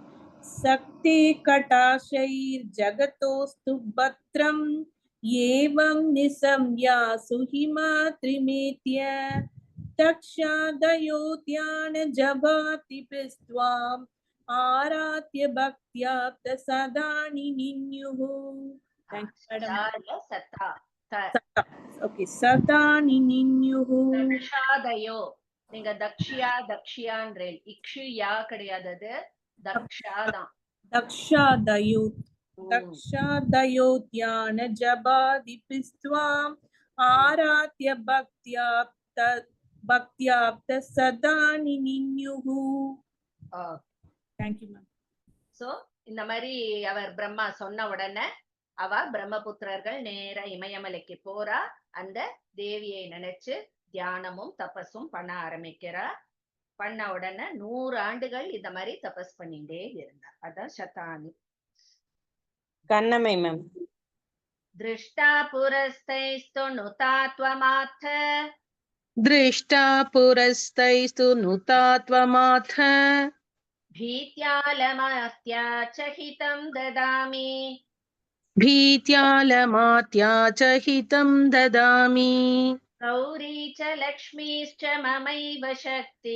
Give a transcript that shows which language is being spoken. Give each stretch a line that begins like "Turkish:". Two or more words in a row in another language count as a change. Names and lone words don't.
Sanskrit: शक्ति कटाक्षैर् जगतोऽस्तु भद्रम् एवं निशम् यासु हिमाद्रिमेत्य दक्षादयो ध्यान जपादिभिस्त्वाम् आराध्य भक्त्याप्त शतानि निन्युः.
English: thanks madam.
Sanskrit: சத்தா Okay, सता निन्युः.
Tamil: தக்ஷாதயோ. நீங்க தக்ஷியான்றேன். இக்ஷுயா கிடையாது, அது தக்ஷாதான்.
Sanskrit: Dakshadayo. दक्षादयोध्यान जपादिभिस्त्वाम् आराध्य भक्त्याप्त सदा निन्युः.
English: Thank you, ma'am.
Tamil: சோ இந்த மாதிரி அவர் பிரம்மா சொன்ன உடனே அவ பிரம்மபுத்திரர்கள் நேர இமயமலைக்கு போறா. அந்த தேவியை நினைச்சு தியானமும் தபஸும் பண்ண ஆரம்பிக்கிறா. பண்ண உடனே 100 ஆண்டுகள் இந்த மாதிரி தபஸ் பண்ணிட்டே இருந்தா. அதான் சதானி. கண்ணம்மை மேம்.
Sanskrit: दृष्टा पुरस्तैस्तु नुतात्वमाथ. दृष्टा पुरस्तैस्तु नुतात्वमाथ भीत्यालमात्या च हितं ददामि. भीत्यालमात्या च हितं ददामि. गौरी च लक्ष्मीश्च ममैव शक्ति.